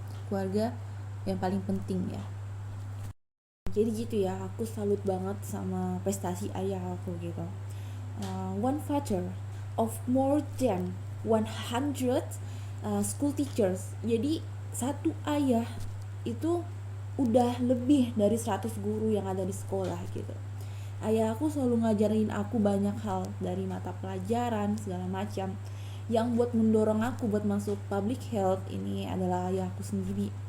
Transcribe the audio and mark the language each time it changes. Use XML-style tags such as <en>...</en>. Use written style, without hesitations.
<id>Keluarga yang paling penting ya. Jadi gitu ya, aku salut banget sama prestasi ayah aku gitu.</id> <en>One father of more than 100 school teachers.</en> <id>Jadi satu ayah itu udah lebih dari 100 guru yang ada di sekolah gitu. Ayah aku selalu ngajarin aku banyak hal dari mata pelajaran segala macam. Yang buat mendorong aku buat masuk public health ini adalah ayah aku sendiri.</id>